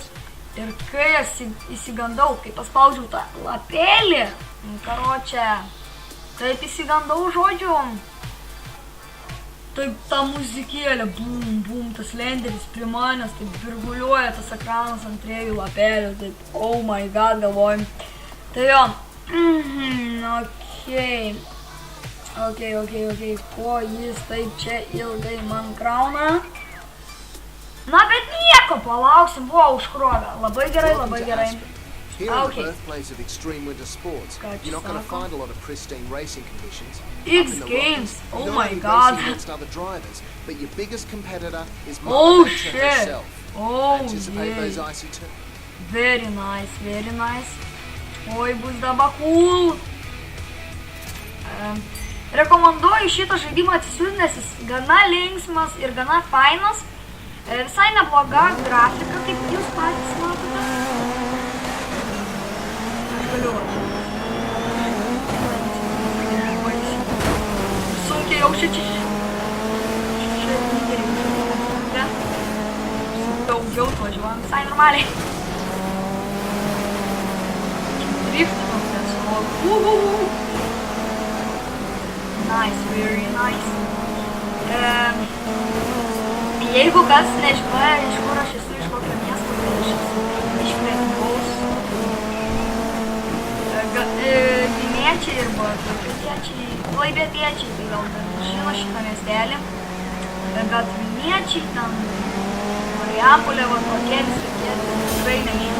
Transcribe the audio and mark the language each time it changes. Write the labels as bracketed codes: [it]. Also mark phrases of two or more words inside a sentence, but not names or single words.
[lt] Ir kai aš įsigandau, kai paspaudžiau tą lapelį, karočią, taip įsigandau žodžiu. Taip ta muzikėlė, bum, bum, tas Slenderis prie manęs, taip virguliuoja tas ekranas ant 3 lapelių, taip, [en] oh my god, [lt] galvojim. Tai jo, ok, ko jis taip čia ilgai man krauna. Na, bet nieko, palauksim, buvo užkrovę, labai gerai. [en] Here at the birthplace of extreme winter sports, you're not going to find a lot of pristine racing conditions. X Games, oh my god. Against other drivers, but your biggest competitor is oh Mother shit, Nature herself. Oh Anticipate yeah, those icy turns. very nice. [lt] Oi, bus dabar cool. Rekomenduoju šitą žaidimą atsisiųsti, nes jis gana linksmas ir gana fainas. Visai nebloga grafika, kaip jūs patys matote. Sunkiai jau šičia daugiau važiuojam visai normaliai. Driftinom tiesiog. [en] Nice, very nice. [lt] Jeigu kas nežinoja, iš kur aš esu, iš kokio miesto, tai aš esu iš Lietuvos. Vilniečiai ir klaipėdiečiai, tai gal žino šitą miestelį, bet Vilniečiai ten, Marijampolė, va tokie visokie, tikrai nežino.